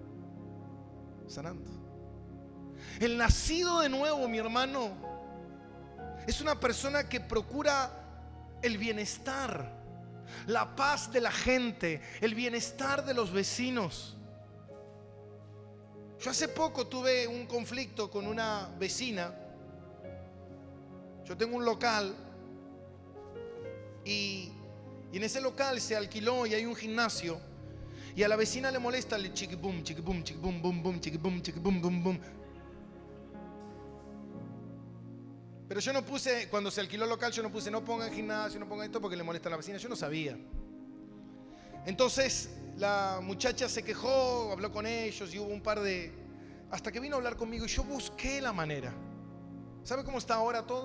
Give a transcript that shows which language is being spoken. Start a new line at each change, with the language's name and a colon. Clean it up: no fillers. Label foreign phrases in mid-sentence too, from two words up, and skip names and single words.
Spanish: El nacido de nuevo, mi hermano, es una persona que procura el bienestar, la paz de la gente, el bienestar de los vecinos. Yo hace poco tuve un conflicto con una vecina. Yo tengo un local y en ese local se alquiló y hay un gimnasio. Y a la vecina le molesta el chiquibum, chiquibum, chiquibum, bum, bum, chiquibum, chiquibum, bum, bum. Pero yo no puse, cuando se alquiló el local, yo no puse, no pongan gimnasio, no pongan esto porque le molesta a la vecina. Yo no sabía. Entonces la muchacha se quejó, habló con ellos y hubo un par de... Hasta que vino a hablar conmigo y yo busqué la manera. ¿Sabe cómo está ahora todo?